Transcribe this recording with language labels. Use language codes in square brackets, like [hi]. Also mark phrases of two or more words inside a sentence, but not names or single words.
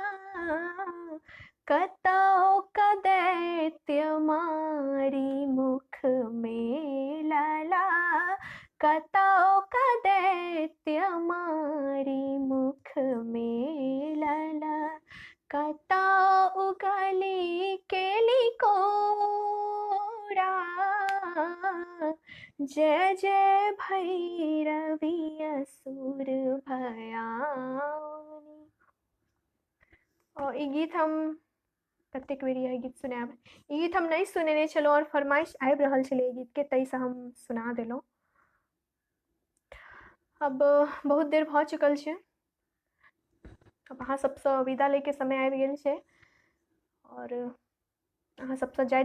[mai] कतौ कदैत्य मारी मुख में लला, कतौ कदैत्य मारी मुख में लला, कतौ उगली केली कोड़ा, जय जय भैरवी असुर भयानी। और ई गीत हम कतेक बेर यह गीत सुनाब, ई गीत हम नहीं सुनेने छलहुँ और फरमाइश आबि रहल छलै ई गीतके, ताहिसँ हम सुना देलहुँ। अब बहुत देर भऽ चुकल छै, अब अहाँ सबसँ विदा लैके समय आबि गेल छै, और अहाँ सबसँ जाइत